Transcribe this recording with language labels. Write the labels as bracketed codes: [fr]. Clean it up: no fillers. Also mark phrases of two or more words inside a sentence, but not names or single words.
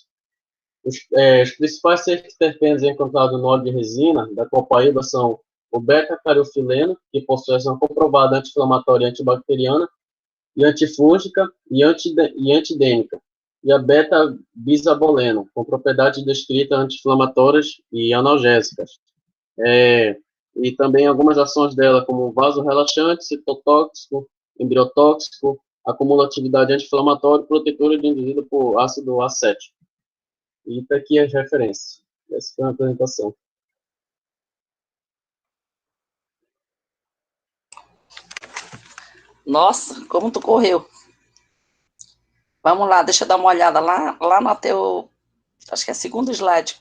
[pt] Os principais terpenos encontrados no óleo de resina da copaíba são o beta-cariofileno, que possui ação comprovada anti-inflamatória e antibacteriana, e antifúngica e antidênica, e a beta-bisaboleno, com propriedades descritas anti-inflamatórias e analgésicas. E também algumas ações dela, como vasorelaxante, citotóxico, embriotóxico, acumulatividade anti-inflamatória e protetora induzida por ácido acético. E está aqui as referências. Essa foi a apresentação. Nossa, como tu correu. Vamos lá, deixa eu dar uma olhada lá no teu Acho que é segundo slide.